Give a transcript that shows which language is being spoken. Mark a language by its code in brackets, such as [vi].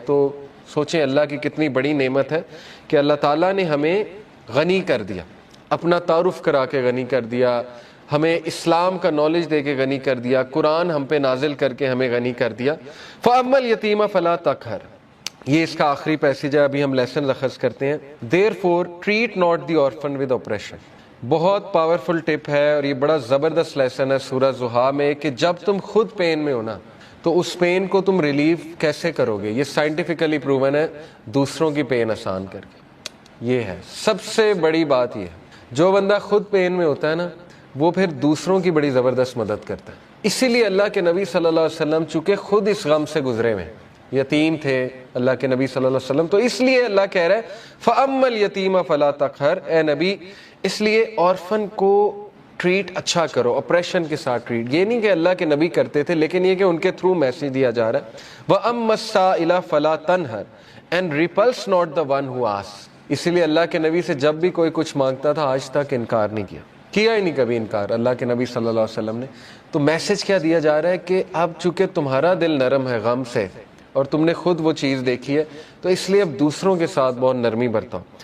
[ur] تو سوچیں اللہ کی کتنی بڑی نعمت ہے کہ اللہ تعالیٰ نے ہمیں غنی کر دیا، اپنا تعارف کرا کے غنی کر دیا، ہمیں اسلام کا نالج دے کے غنی کر دیا، قرآن ہم پہ نازل کر کے ہمیں غنی کر دیا. [ar] فَأَمَّا الْيَتِيمَ فَلَا تَقْهَرْ، [ur] یہ اس کا آخری پیسیج ہے، ابھی ہم لیسن اخذ کرتے ہیں. [en] Therefore treat not the orphan with oppression. [ur] بہت پاورفل ٹپ ہے اور یہ بڑا زبردست لیسن ہے سورہ زحا میں کہ جب تم خود پین میں ہو نا تو اس پین کو تم ریلیف کیسے کرو گے. یہ سائنٹیفکلی پروون ہے، دوسروں کی پین آسان کر کے. یہ ہے سب سے بڑی بات. یہ ہے جو بندہ خود پین میں ہوتا ہے نا وہ پھر دوسروں کی بڑی زبردست مدد کرتا ہے. اسی لیے اللہ کے نبی صلی اللہ علیہ وسلم چونکہ خود اس غم سے گزرے ہوئے یتیم تھے اللہ کے نبی صلی اللہ علیہ وسلم، تو اس لیے اللہ کہہ رہا ہے [ar] فَأَمَّا الْيَتِيمَ فَلَا تَقْهَرْ، [ur] اے نبی اس لیے آرفن کو ٹریٹ اچھا کرو، اپریشن کے ساتھ ٹریٹ. یہ نہیں کہ اللہ کے نبی کرتے تھے، لیکن یہ کہ ان کے تھرو میسج دیا جا رہا ہے. [ar] وَأَمَّا السَّائِلَ فَلَا تَنْهَرْ [en] and repulse not the one who asks. [ur] اسی لیے اللہ کے نبی سے جب بھی کوئی کچھ مانگتا تھا آج تک انکار نہیں کیا ہی نہیں کبھی انکار اللہ کے نبی صلی اللہ علیہ وسلم نے. تو میسج کیا دیا جا رہا ہے کہ اب چونکہ تمہارا دل نرم ہے غم سے اور تم نے خود وہ چیز دیکھی ہے تو اس لیے اب دوسروں کے ساتھ بہت نرمی برتاؤ.